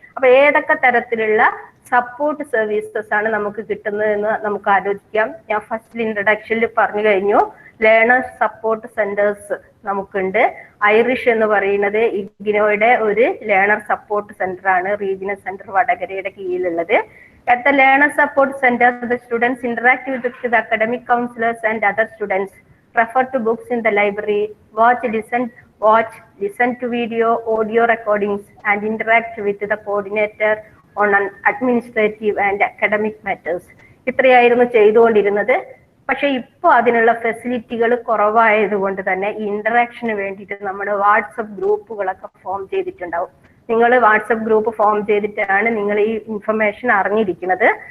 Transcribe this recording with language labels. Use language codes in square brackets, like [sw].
[ml] അപ്പൊ ഏതൊക്കെ തരത്തിലുള്ള സപ്പോർട്ട് സർവീസസ് ആണ് നമുക്ക് കിട്ടുന്നത് എന്ന് നമുക്ക് ആലോചിക്കാം. ഞാൻ ഫസ്റ്റ് ഇൻട്രഡക്ഷനിൽ പറഞ്ഞു കഴിഞ്ഞു. ലേണേഴ്സ് സപ്പോർട്ട് സെന്റേഴ്സ് നമുക്കുണ്ട്. ഐറിഷ് എന്ന് പറയുന്നത് ഇഗ്നോയുടെ ഒരു ലേണർ സപ്പോർട്ട് സെന്റർ ആണ്. Regional centre വടകരയുടെ കീഴിലുള്ളത്. [en] At the learner support center, the students interact with the academic counselors and other students, refer to books in the library, watch, listen to video, audio recordings, and interact with the coordinator on an administrative and academic matters. [ml] ഇത്രയായിരുന്നു ചെയ്തുകൊണ്ടിരുന്നത്. പക്ഷെ ഇപ്പോൾ അതിനുള്ള ഫെസിലിറ്റികൾ കുറവായതുകൊണ്ട് തന്നെ ഈ interaction വേണ്ടിയിട്ട് നമ്മുടെ WhatsApp ഗ്രൂപ്പുകളൊക്കെ form ചെയ്തിട്ടുണ്ടാവും. നിങ്ങൾ വാട്സപ്പ് ഗ്രൂപ്പ് ഫോം ചെയ്തിട്ടാണ് നിങ്ങൾ ഈ ഇൻഫർമേഷൻ അറിഞ്ഞിരിക്കുന്നത്.